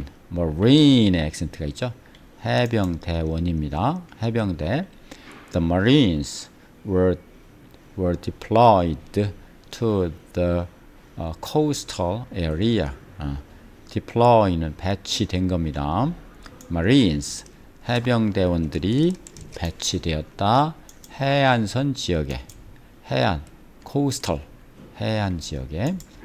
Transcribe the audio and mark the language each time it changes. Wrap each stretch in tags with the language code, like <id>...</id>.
<ko>marine의 액센트가 있죠. 해병대원입니다. 해병대.</ko> <en>The Marines were deployed to the coastal area.</en> <ko>deploy는 배치된 겁니다. Marines 해병대원들이 배치되었다. 해안선 지역에 coastal 해안 지역에.</ko>